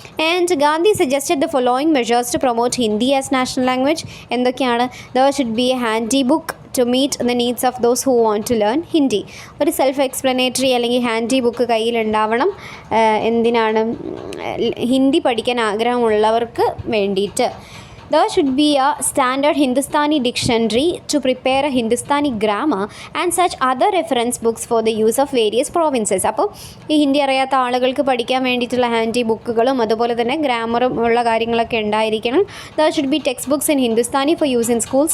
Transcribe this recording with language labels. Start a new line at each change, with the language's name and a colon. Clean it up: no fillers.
English: And Gandhi suggested the following measures to promote Hindi as national language.
Malayalam: എന്തൊക്കെയാണ്?
English: There should be a handy book to meet the needs of those who want to learn Hindi.
Malayalam: ഒരു self explanatory അല്ലെങ്കിൽ handy book കയ്യിലുണ്ടാവണം. എന്തിനാണ്? ഹിന്ദി പഠിക്കാൻ ആഗ്രഹമുള്ളവർക്ക് വേണ്ടിയിട്ട്.
English: There should be a standard Hindustani dictionary to prepare a Hindustani grammar and such other reference books for the use of various provinces.
Malayalam: അപ്പോൾ ഈ ഹിന്ദി അറിയാത്ത ആളുകൾക്ക് പഠിക്കാൻ വേണ്ടിയിട്ടുള്ള ഹാൻഡി ബുക്കുകളും അതുപോലെ തന്നെ ഗ്രാമറും ഉള്ള കാര്യങ്ങളൊക്കെ ഉണ്ടായിരിക്കണം.
English: There should be text books in Hindustani for use in schools.